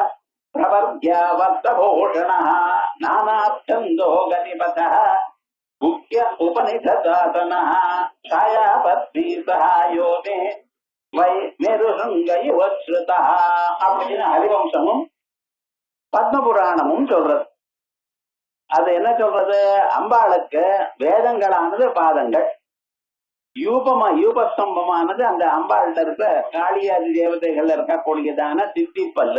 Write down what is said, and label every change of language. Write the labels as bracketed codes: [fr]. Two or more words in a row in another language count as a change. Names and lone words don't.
[sa] प्रवर्ग्यावर्तभूषणः नानाच्छन्दो गतिपथः मुख्य उपनिषदासनः छायापत्नी सहायो मे वै मेरुशङ्कयुवश्रुता [ta] அப்படின்னு ஹரிவம்சமும் பத்மபுராணமும் சொல்றது. அது என்ன சொல்றது? அம்பாளுக்கு வேதங்களானது பாதங்கள், யூபஸ்தம்பமானது அந்த அம்பாள்கிட்ட இருக்க காளியாதி தேவதைகள் இருக்கக்கூடியதான தித்திப்பல்லு.